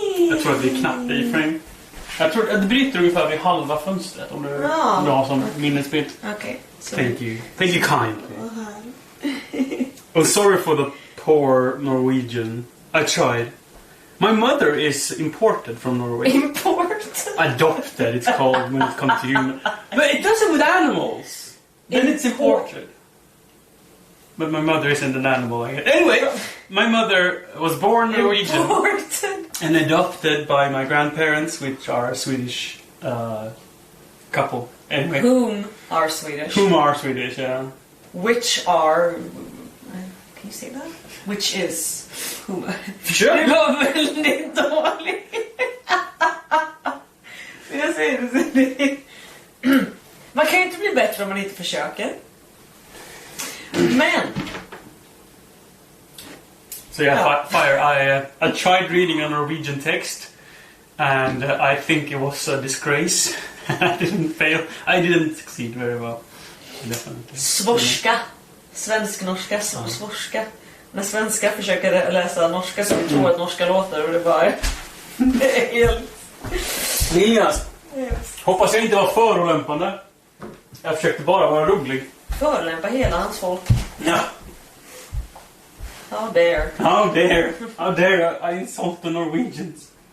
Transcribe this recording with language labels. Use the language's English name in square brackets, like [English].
[Swedish] Jag tror att det är knappt i frame. Jag tror att det bryter ungefär vid halva fönstret om du har som minnesbild. [English] Okay. Thank you. Thank you kindly. Oh, sorry for the poor Norwegian. I tried. My mother is imported from Norway. Imported? Adopted, it's called when it comes to human. But it does it with animals. Then it's imported. But my mother isn't an animal, I guess. Anyway, my mother was born Norwegian. Imported. And adopted by my grandparents, which are a Swedish couple. Anyway. Whom are Swedish. Whom are Swedish, yeah. Which are... Can you say that? Which is... Whom... [Swedish] Försök! Det var väldigt dåligt. Jag säger det. Man kan ju inte bli bättre om man inte försöker. Men... [English] So yeah, I tried reading a Norwegian text, and I think it was a disgrace. I didn't succeed very well. Definitely. [Swedish] Svorska svensk-norska, svorska. När svenska försöker läsa norska så vi tror att norska låter och det bara... Det är helt... Elias, hoppas jag inte var förolämpande. Jag försökte bara vara rolig. Förolämpa hela hans folk. Ja. [English] How dare. How dare I insult the Norwegians.